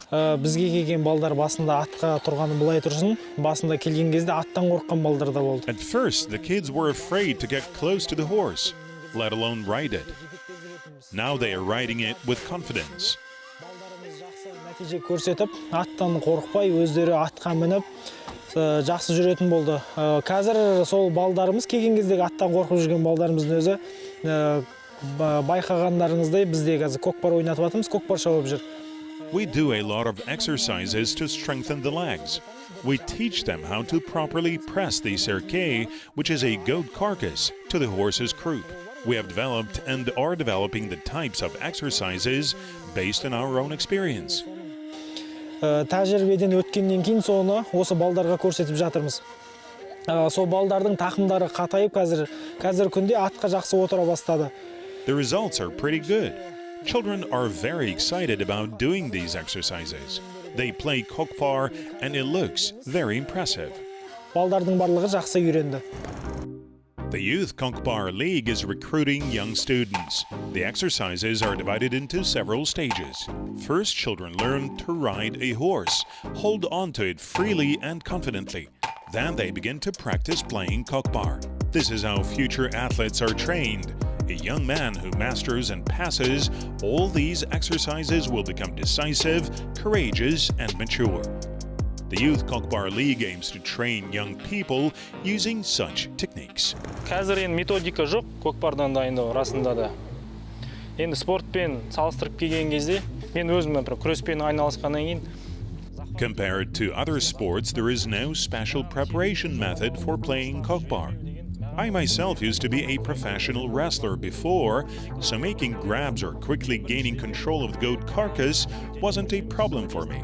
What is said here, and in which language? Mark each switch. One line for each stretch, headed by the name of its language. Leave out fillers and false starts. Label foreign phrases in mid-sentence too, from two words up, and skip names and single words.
Kazakh: бізге келген балдар басында атқа тұрғаны былай тұрсын, басында келген кезде аттан қорыққан балдар да болды.
English: At first, the kids were afraid to get close to the horse, let alone ride it. Now they are riding it with confidence.
Kazakh: Балдарымыз жақсы нәтиже көрсетіп, аттан қорықпай, өздері атқа мініп, жақсы жүретін болды. Қазір сол балдарымыз келген кездегі аттан қорқып жүрген балдарымыздың өзі байқағандарыңыздай бізде қазір көкпар ойнатып жатырмыз, көкпар шауып жүр.
English: We do a lot of exercises to strengthen the legs. We teach them how to properly press the cerque, which is a goat carcass, to the horse's croup. We have developed and are developing the types of exercises based on our own experience.
Kazakh: Тәжірибеден өткеннен кейін соны осы балдарға көрсетіп жатырмыз. Сол балдардың тақымдары қатайып қазір күнде атқа жақсы отыра бастады.
English: The results are pretty good. Children are very excited about doing these exercises. They play Kokpar and it looks very impressive.
Kazakh: Балдардың барлығы жақсы үйренді.
English: The Youth Kokpar League is recruiting young students. The exercises are divided into several stages. First, children learn to ride a horse, hold on to it freely and confidently. Then they begin to practice playing Kokpar. This is how future athletes are trained. A young man who masters and passes all these exercises will become decisive, courageous, and mature. The Youth Kokpar League aims to train young people using such techniques.
Kazakh: Қазір енді методика жоқ, көкпардан дайындау расында да. Енді спортпен салыстырып келген кезде, мен өзім күреспен айналысқаннан кейін.
English: Compared to other sports, there is no special preparation method for playing Kokpar. I myself used to be a professional wrestler before, so making grabs or quickly gaining control of the goat carcass wasn't a problem for me.